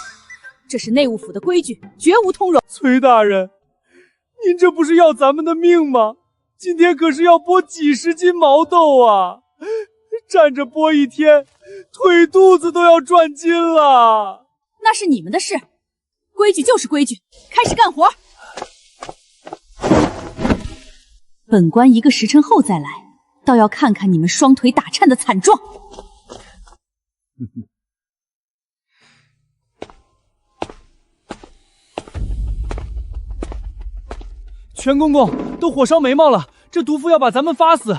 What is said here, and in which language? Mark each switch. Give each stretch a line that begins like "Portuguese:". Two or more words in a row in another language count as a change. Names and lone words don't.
Chinese: 這是內務府的規矩，絕無通融。崔大人，您這不是要咱們的命嗎？今天可是要剝幾十斤毛豆啊！站着剝一天，腿肚子都要轉筋了。那是你們的事，規矩就是規矩，開始幹活。本官一個時辰後再來，倒要看看你們雙腿打顫的慘狀。全公公都火燒眉毛了，這毒婦要把咱們發死。